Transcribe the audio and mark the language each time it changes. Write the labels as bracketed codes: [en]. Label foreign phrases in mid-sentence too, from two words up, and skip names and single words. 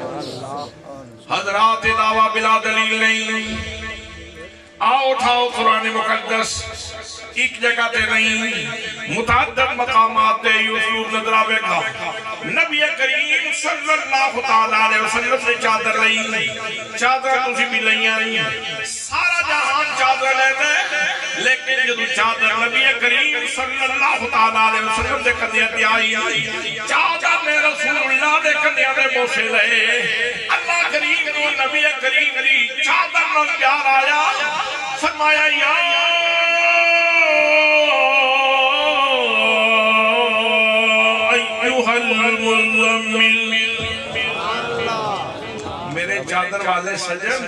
[ur] حضرات دعویٰ بلا دلیل نہیں. [pa] آؤ اٹھاؤ قرآن مقدس ایک جگہ تے نہیں متعدد مقامات تے یوسف نظر آوے گا. نبی کریم [ar] صلی اللہ علیہ وسلم [pa] نے چادر لئی. چادر تسی بھی لئیاں سارا جہان چادر لے دے لیکن جدو چادر نبی کریم [ar] صلی اللہ علیہ وسلم [pa] دے کندیاں تے آئی چادر نے رسول اللہ دے کندیاں دے بوسے لئے. اللہ کریم نو نبی کریم دی چادر نو پیار آیا فرمایا [ar] یا ایوہ المزمل [pa] میرے چادر والے سجن.